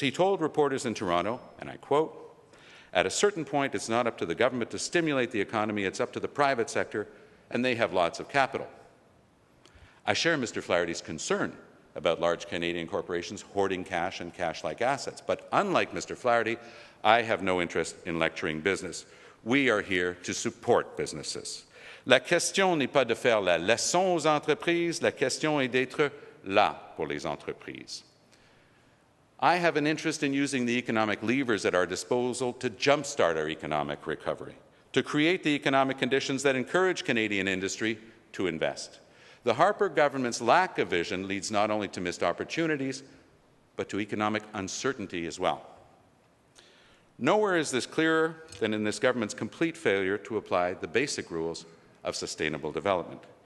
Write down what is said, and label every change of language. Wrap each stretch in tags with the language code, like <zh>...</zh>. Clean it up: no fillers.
<en>He told reporters in Toronto, and I quote, "At a certain point, it's not up to the government to stimulate the economy, it's up to the private sector, and they have lots of capital." I share Mr. Flaherty's concern about large Canadian corporations hoarding cash and cash-like assets. But unlike Mr. Flaherty, I have no interest in lecturing business. We are here to support businesses.</en> <fr>La question n'est pas de faire la leçon aux entreprises, la question est d'être là pour les entreprises.</fr> <en>I have an interest in using the economic levers at our disposal to jumpstart our economic recovery, to create the economic conditions that encourage Canadian industry to invest. The Harper government's lack of vision leads not only to missed opportunities, but to economic uncertainty as well. Nowhere is this clearer than in this government's complete failure to apply the basic rules of sustainable development.</en>